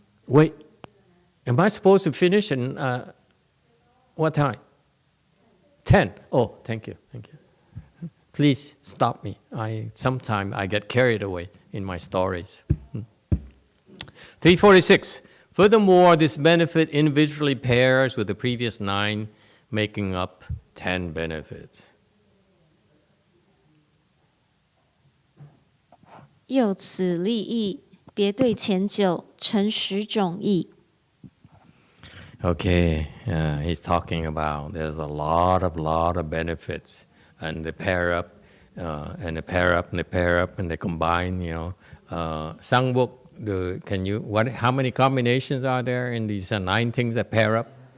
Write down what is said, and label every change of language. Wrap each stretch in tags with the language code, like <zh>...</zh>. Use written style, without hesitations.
<en>Wait, am I supposed to finish in what time? 10. Oh, thank you. Please stop me. Sometimes I get carried away in my stories. 346. Furthermore, this benefit individually pairs with the previous 9, making up 10 benefits.</en> <zh>又此利益，别对前9成10种益。</zh> <en>Okay, he's talking about there's a lot of benefits, and they pair up, and they pair up, and they pair up, and they combine. Sangbok, how many combinations are there in these 9 things that pair up?</en>